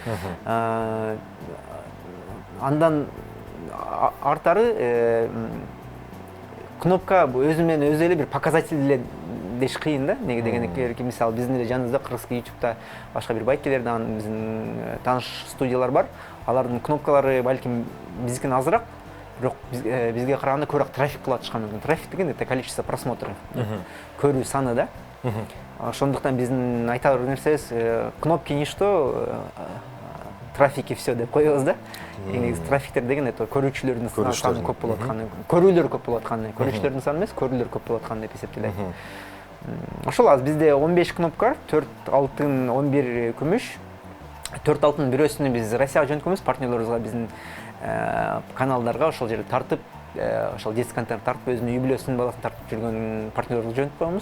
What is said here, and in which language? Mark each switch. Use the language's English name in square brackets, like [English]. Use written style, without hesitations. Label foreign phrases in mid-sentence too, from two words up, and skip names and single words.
[Kyrgyz] Андан артары кнопка өзү менен өзү эле бир показатель деш кыйын да. Неге дегенде, мисалы биздин эле жаныбызда кыргызский YouTube'да башка бир байкелерден биздин тааныш студиялар бар. Алардын кнопкалары балким биздикинен азыраак, бирок бизге караганда көбүрөөк трафик кылатышкан мүмкүн. Трафик деген [Russian] это количество просмотров, [Kyrgyz] көрүү саны да. Ошондуктан биздин айта бер нерсебиз, [Russian] кнопки ничто, трафики все [Kyrgyz] деп коебуз да. Негизи трафиктер деген это көрүүчүлөрдүн саны көп болуп атканы, көрүүлөр көп болуп атканы, көрүүчүлөрдүн саны эмес, көрүүлөр көп болуп атканы деп эсептелет. Ошол аз бизде 15 кнопка, 4 алтын, 11 күмүш. 4 алтын бирөөсүнү биз Россияга жөнөткөнбүз, партнерлорубузга, биздин каналдарга ошол жерде тартып, ошол [Russian] детский контент [Kyrgyz] тартып, өзүнүн юбилейсүнүн баласын тартып жүргөн партнерлорубузга жөнөтүп коебуз.